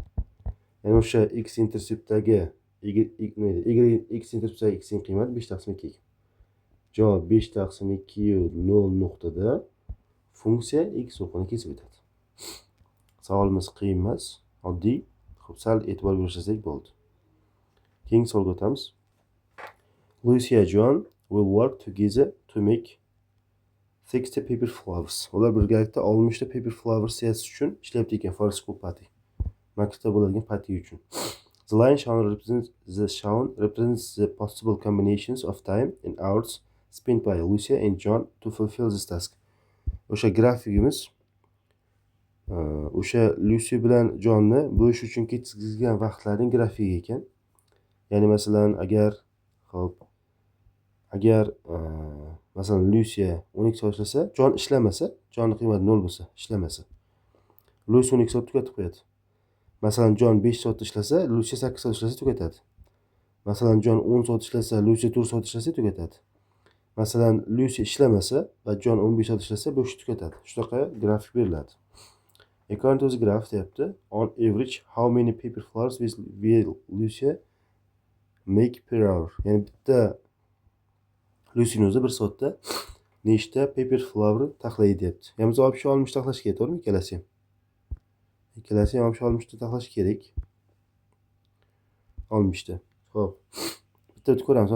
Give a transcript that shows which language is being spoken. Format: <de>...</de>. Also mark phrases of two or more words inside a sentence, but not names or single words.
<uz>Ya'ni o'sha x interceptdagi x interceptdagi x ning qiymati 5 taqsim 2 ekan. Javob 5 taqsim 2 0 nuqtada funksiya x o'qini kesib o'tadi. Savolimiz qiyin emas, oddiy. Xo'p, sal e'tibor bersak bo'ldi. Keyingi savolga o'tamiz.</uz> <en>Lucy and John will work together to make 60 paper flowers.</en> <uz>Ular birgalikda 60 ta</uz> <en>paper flowers</en> <uz>yasish uchun ishlayapti ekan,</uz> <en>for school party.</en> <uz>Maktabda bo'ladigan party uchun.</uz> <en>The line shown represents the possible combinations of time and hours spent by Lucy and John to fulfill this task.</en> <uz>O'sha grafikimiz o'sha Lucy bilan Johnni bo'lish uchun ketkazilgan vaqtlarning grafigi ekan. Ya'ni masalan, agar masalan Lucy 12 soat ishlasa, John ishlamasa, Johnning qiymati 0 bo'lsa, ishlamasa, Lucy 12 soat tugatib qo'yadi. Masalan, John 5 soat ishlasa, Lucy 8 soat ishlasa tugatadi. Masalan, John 10 soat ishlasa, Lucy 4 soat ishlasa tugatadi. Masalan, Lucy ishlamasa va John 15 soat ishlasa, bu ish tugatadi. Shunaqa grafik beriladi.</uz> <en>According to the graph deyapti, on average how many paper flowers will Lucy make per hour?</en> <uz>Ya'ni bitta Lucy'ning o'zi bir soatda nechta</uz> <en>paper flower</en> <uz>taxlaydi deyapti. Ya'ni biz olib shu 60 taxlash kerak, to'g'rimi? Ikkalasi ham. Ikkalasi ham olib shu 60 ta taxlash kerak. 60 ta. Xo'p. Bitta ko'ramiz.</uz>